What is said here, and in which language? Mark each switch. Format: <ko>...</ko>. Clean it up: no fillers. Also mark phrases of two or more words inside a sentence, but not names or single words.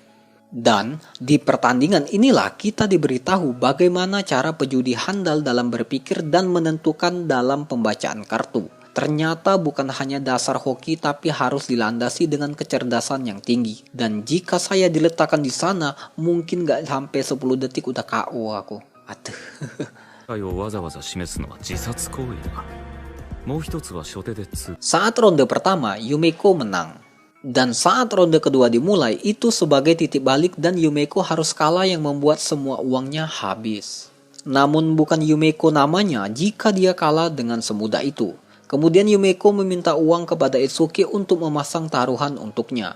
<id>Dan di pertandingan inilah kita diberitahu bagaimana cara pejudi handal dalam berpikir dan menentukan dalam pembacaan kartu. Ternyata bukan hanya dasar hoki tapi harus dilandasi dengan kecerdasan yang tinggi. Dan jika saya diletakkan di sana, mungkin gak sampai 10 detik udah KO aku. Aduh.</id> <ja>をわざわざ示すのは自殺行為だ。もう一つは初手で通。</ja> <id>Saat ronde pertama, Yumeko menang. Dan saat ronde kedua dimulai, itu sebagai titik balik dan Yumeko harus kalah yang membuat semua uangnya habis. Namun bukan Yumeko namanya jika dia kalah dengan semudah itu. Kemudian Yumeko meminta uang kepada Itsuki untuk memasang taruhan untuknya.</id>